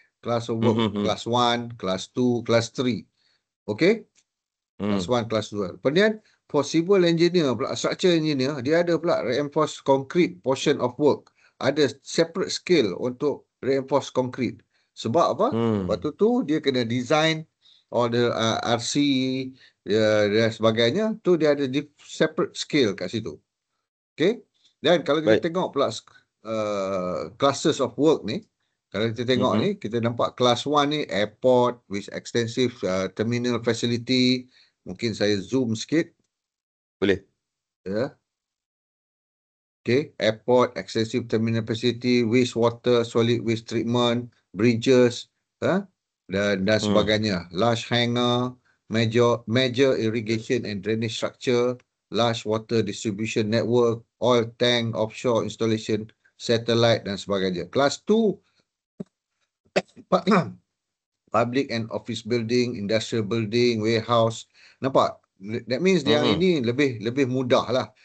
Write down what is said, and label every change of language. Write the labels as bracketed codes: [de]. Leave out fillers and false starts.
[en] Class of work, class 1, class 2, class 3. Okay? Class 1, class 2. [ms] Kemudian [en] for civil engineer pula, structure engineer, [ms] dia ada pula [en] reinforced concrete portion of work. [ms] Ada [en] separate skill [ms] untuk [en] reinforced concrete. [ms] Sebab apa? Waktu tu dia kena design [en] all the RC [ms] dan sebagainya. Tu dia ada separate skill kat situ. Okay? Dan kalau kita tengok pula [en] classes of work [ms] ni, kalau kita tengok ni, kita nampak class 1 ni [en] airport with extensive terminal facility. [ms] Mungkin saya zoom sikit. Boleh. [en] Ya. Okay. Airport, extensive terminal facility, wastewater, solid waste treatment, bridges, [ms] dan sebagainya. [en] Large hangar, major irrigation and drainage structure, large water distribution network, oil tank, offshore installation, satellite [ms] dan sebagainya. [en] Class 2, public and office building, industrial building, warehouse. [ms] Nampak? [en] That means [ms] yang ini lebih mudah lah.